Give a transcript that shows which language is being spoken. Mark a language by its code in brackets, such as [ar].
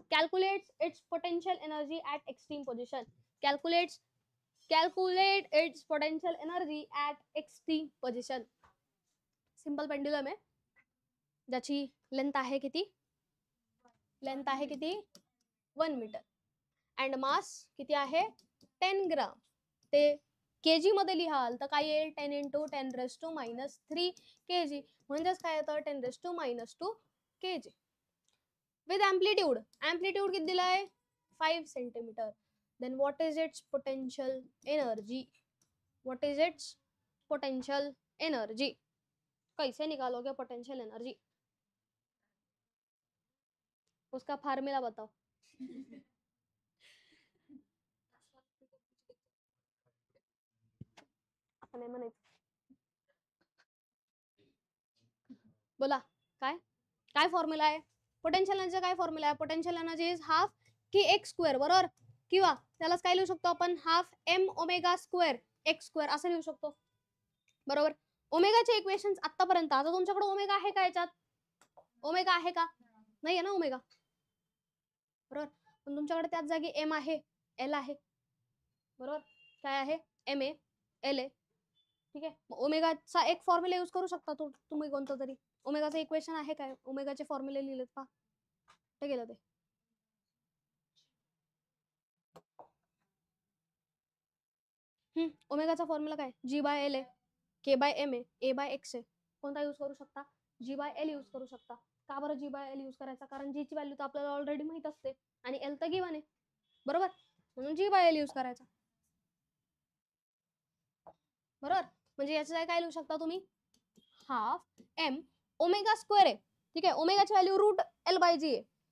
[en] Calculates its potential energy at extreme position. Calculate its potential energy at extreme position. [mr] Simple pendulum आहे ज्याची length आहे किती? Length आहे किती? 1 मीटर अँड मास किती आहे? 10 ग्राम. ते केजी मध्ये लिहाल तर काय येईल? 10 into 10⁻³ kg म्हणजेच काय येतं? 10⁻² kg. विथ अँप्लिट्यूड किती दिलाय? [en] 5 centimetre. Then what is its potential energy? What is its potential energy? [hi] कैसे निकालोगे पोटेंशियल एनर्जी? उसका फार्मूला बताओ. [mr] असं नाही म्हणायचं. बोला काय काय फॉर्म्युला आहे? पोटेंशियल एनर्जी काय फॉर्म्युला आहे? [en] Potential energy is half k x square. [mr] बरोबर. किंवा त्यालाच काय लिहू शकतो आपण? Half M omega square x square असं लिहू शकतो. बरोबर. ओमेगाचे इक्वेशन्स आतापर्यंत. आता तुमच्याकडे ओमेगा आहे का याच्यात? ओमेगा आहे का? नाही आहे ना ओमेगा. बरोबर. पण तुमच्याकडे त्याच जागी एम आहे, एल आहे. बरोबर. काय आहे? M A L A. ठीक आहे. ओमेगाचा एक फॉर्म्युला यूज करू शकता तुम्ही कोणता तरी. ओमेगाचं इक्वेशन आहे काय? ओमेगाचे फॉर्म्युले लिहिलेत पहा. कुठे गेलं ते? ओमेगाचा फॉर्म्युला काय? जी by L A, K bye M A bye x ए. कोणता यूज करू शकता? जी बाय एल यूज करू शकता. का बरं जी बाय एल यूज करायचा? कारण जी ची व्हॅल्यू तर आपल्याला ऑलरेडी माहित असते आणि एल तर गिवन आहे. बरोबर. म्हणून जी बाय एल यूज करायचा. बरोबर. म्हणजे याचं काय लिहू शकता तुम्ही? हाफ एम ओमेगा स्क्वेअर आहे. ठीक आहे. ओमेगाची व्हॅल्यू रूट एल बाय जी आहे.